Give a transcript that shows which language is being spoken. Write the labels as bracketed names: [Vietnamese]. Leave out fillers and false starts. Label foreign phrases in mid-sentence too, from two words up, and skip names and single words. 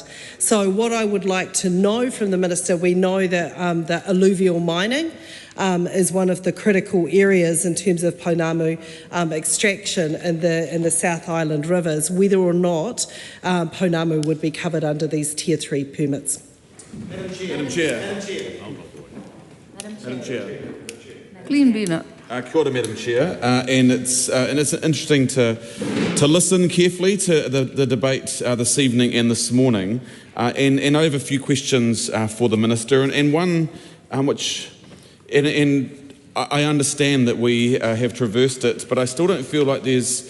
[English] So what I would like to know from the Minister, we know that the alluvial mining is one of the critical areas in terms of Pamu extraction in the South Island rivers, whether or not Pamu would be covered under these Tier 3 permits. Madam Chair. Glenn Bennett. [Māori] Kia ora, [English] Madam Chair, and it's interesting to listen carefully to the debate this evening and this morning, and I have a few questions for the Minister, and one which, and I understand that we have traversed it, but I still don't feel like there's.